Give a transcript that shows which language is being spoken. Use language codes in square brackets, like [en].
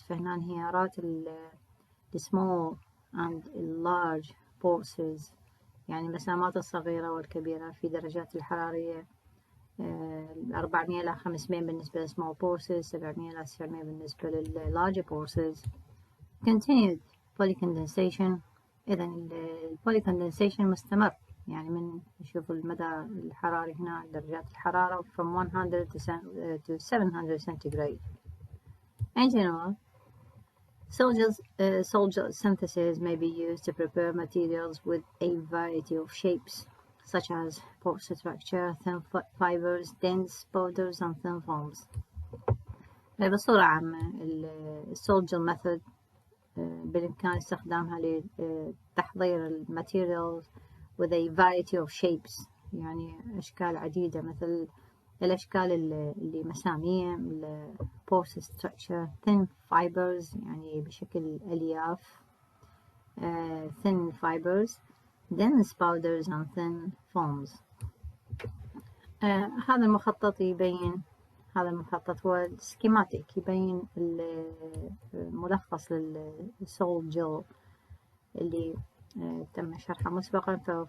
[ar] فهنا انهيارات [en] the small and large pores, [ar] يعني المسامات الصغيرة والكبيرة في درجات الحرارية 400 إلى 500 بالنسبة ل small pores, 700 إلى 900 بالنسبة لل larger pores. [en] Continued polycondensation. [ar] إذا البوليكوندنسيشن مستمر، يعني من نشوف المدى الحراري هنا درجات الحرارة [en] from 100 to 700 centigrade. In general, solder synthesis may be used to prepare materials with a variety of shapes, such as pore structure, thin fibers, dense powders, and thin films. [ar] بصورة عامة السولجر method بالإمكان استخدامها لتحضير الماتيريال [en] with a variety of shapes، [ar] يعني أشكال عديدة مثل الأشكال اللي مسامية، [en] pore structure، thin fibers [ar] يعني بشكل ألياف، thin fibers، [en] dense powders and thin films. [ar] هذا المخطط يبين، هذا المخطط هو السكيماتيك يبين الملخص للسول جل اللي تم شرحه مسبقا.